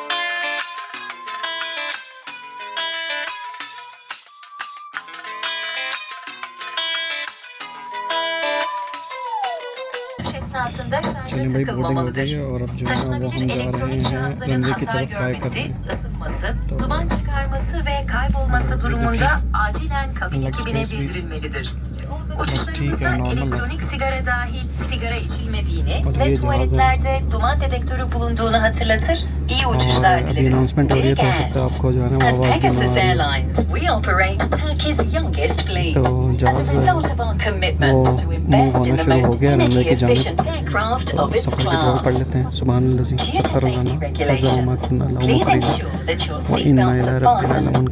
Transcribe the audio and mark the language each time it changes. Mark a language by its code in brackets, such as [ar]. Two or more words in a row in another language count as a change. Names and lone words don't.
[hi] चलिए भाई, बोर्डिंग हो गई है और अब जो है वो हम जा रहे हैं रनवे की तरफ फ्लाई करने। तो [tr] duman çıkarması ve kaybolması durumunda acilen kabin ekibine bildirilmelidir. Uçuşlarınızda elektronik sigara dahil sigara içilmediğini ve tuvaletlerde duman dedektörü bulunduğunu hatırlatır. İyi uçuşlar dileriz. [en] At Pegasus Airlines, we operate Turkey's youngest fleet. As a result of our commitment to invest in the most energy-efficient aircraft of its class. Geospatial regulations. Please ensure that your seatbelts are fastened.